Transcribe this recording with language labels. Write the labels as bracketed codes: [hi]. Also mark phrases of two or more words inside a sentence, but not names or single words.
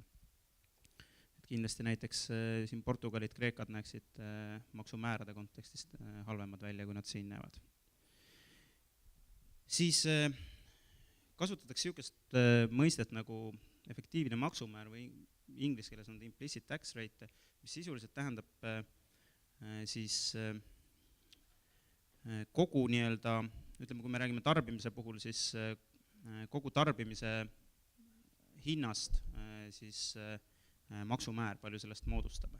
[et] Et kindlasti näiteks siin Portugalid, Kreekad näeksid maksumäärade kontekstist halvemad välja, kui nad siin näevad. Siis kasutatakse niisugust mõistet nagu efektiivne maksumäär või inglise keeles on [en] implicit tax rate, [et] mis sisuliselt tähendab siis kogu nii-öelda, ütleme, kui me räägime tarbimise puhul, siis kogu tarbimise hinnast siis maksumäär, palju sellest moodustab.